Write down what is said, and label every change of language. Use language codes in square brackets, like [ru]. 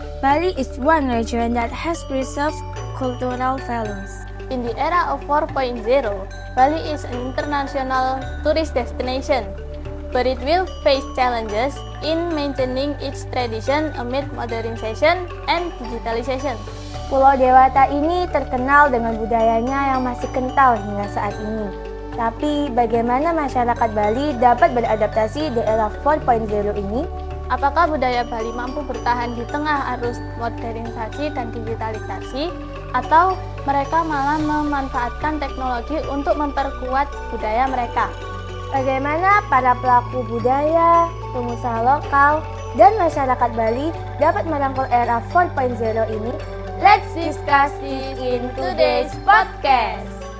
[en] Bali is one region that has preserved cultural values. In the era of 4.0, Bali is an international tourist destination, but it will face challenges in maintaining its tradition amid modernization and digitalization. [id] Pulau Dewata ini terkenal dengan budayanya yang masih kental hingga saat ini. Tapi bagaimana masyarakat Bali dapat beradaptasi di era 4.0 ini? Apakah budaya Bali mampu bertahan di tengah arus modernisasi dan digitalisasi, atau mereka malah memanfaatkan teknologi untuk memperkuat budaya mereka? Bagaimana para pelaku budaya, pengusaha lokal, dan masyarakat Bali dapat merangkul era 4.0 ini? [en] Let's discuss this in today's podcast.